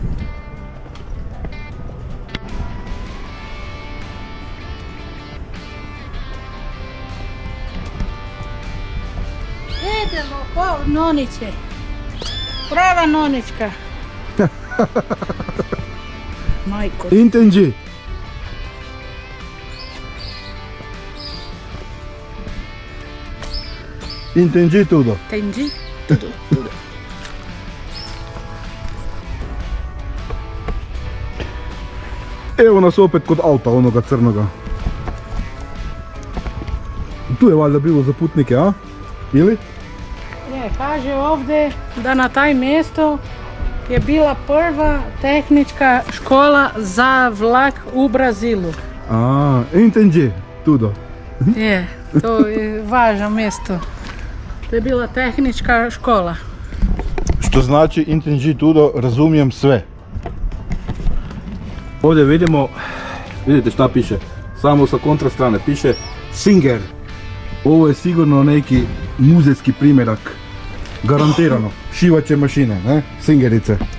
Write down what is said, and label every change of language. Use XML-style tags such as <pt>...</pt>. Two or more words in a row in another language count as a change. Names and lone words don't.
<hr>Idemo po noniće. Prava nonička. Majko.</hr> <pt>Intendi. Entendi tudo. Entendi? Tudo.</pt> <hr>Evo nas opet kod auta onoga crnoga. Tu je valjda bilo za putnike, a? Ili? Je, kaže ovdje da na taj mjesto je bila prva tehnička škola za vlak u Brazilu.</hr> <pt>A, entendi tudo.</pt> <hr>Je, to je važno mjesto. To je bila tehnička škola. Što znači</hr> <pt>entendi tudo,</pt> <hr>razumijem sve. Ovdje vidimo, vidite šta piše, samo sa kontra strane piše Singer. Ovo je sigurno neki muzejski primjerak. Garantirano. Šivaće mašine, ne? Singerice.</hr>